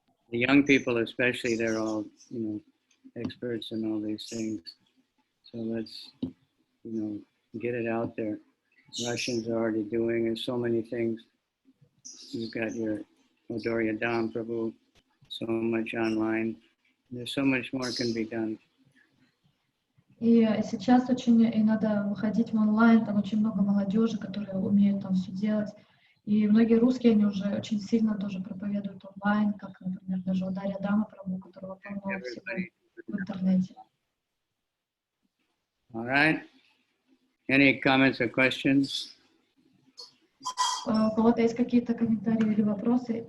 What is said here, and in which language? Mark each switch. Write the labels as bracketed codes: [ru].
[en] The young people especially, they're all, experts in all these things. So let's, get it out there. Russians are already doing it, so many things. You've got your Odorya Dham Prabhu, so much online. There's so much more can be done. [ru] И сейчас очень и надо выходить в онлайн, там очень много молодежи, которые умеют там все делать. И многие русские, они уже очень сильно тоже проповедуют онлайн, как, например, даже Odorya Dham Prabhu, которого полно всего в интернете. [en] All right. Any comments or questions? [ru] У кого-то есть какие-то комментарии или вопросы?